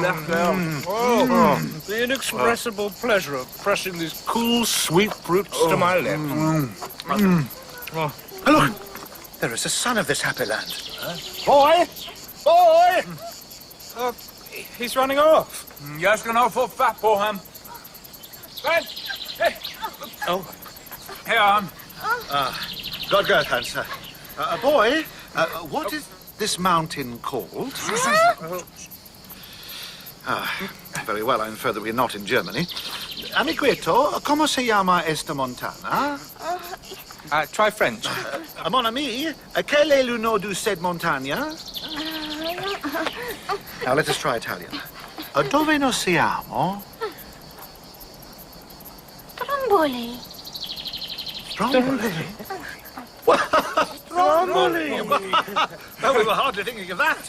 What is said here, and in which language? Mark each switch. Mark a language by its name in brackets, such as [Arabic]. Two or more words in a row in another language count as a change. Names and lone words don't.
[English] The inexpressible pleasure of pressing these cool, sweet fruits to my lips. Look, there is a son of this happy land. Boy! He's running off. [Danish] Jeg skal nok få fat på ham. [English] Hey! [Danish] Her er han. God, Hans. [English] Boy, what is this mountain called? Very well, I infer that we're not in Germany. [Spanish] Amigueto, ¿cómo se llama esta montana? [English] Try French. [French] Mon ami, quel est le nom de cette montagne? [English] Now let us try Italian. [Italian] Dove nos siamo? [English] Stromboli. Stromboli? Stromboli! Oh, we were hardly thinking of that.